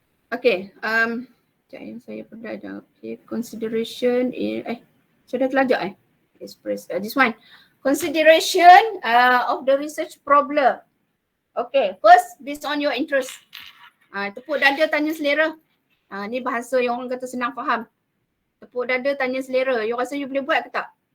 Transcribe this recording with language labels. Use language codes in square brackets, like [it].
[ms] Okay, yang saya pernah ada. [en] Okay, consideration sudah terlajak express this one. Consideration of the research problem. Okay, first based on your interest. [ms] Tepuk dada tanya selera. Ni bahasa yang orang kata senang faham. Tepuk dada tanya selera. You rasa you boleh buat ke tak?